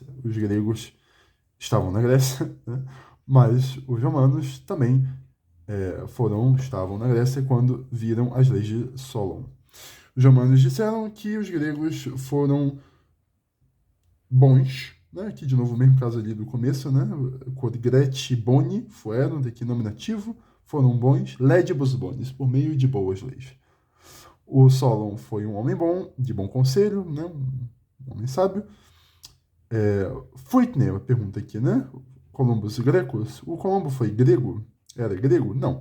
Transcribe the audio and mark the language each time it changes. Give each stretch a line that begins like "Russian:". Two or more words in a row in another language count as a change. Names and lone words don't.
Portuguese: Os gregos estavam na Grécia, né? Mas os romanos também estavam na Grécia quando viram as leis de Solon. Os romanos disseram que os gregos foram bons, né? Aqui de novo o mesmo caso ali do começo, né?
Latin: Quod boni fueram,
Portuguese: daqui nominativo, foram bons,
Latin: legibus bonis,
Portuguese: por meio de boas leis. O Solon foi um homem bom, de bom conselho, né? Um homem sábio. Fruitner, a pergunta aqui, né? Columbus grecos. O Colombo foi grego? Era grego? Não.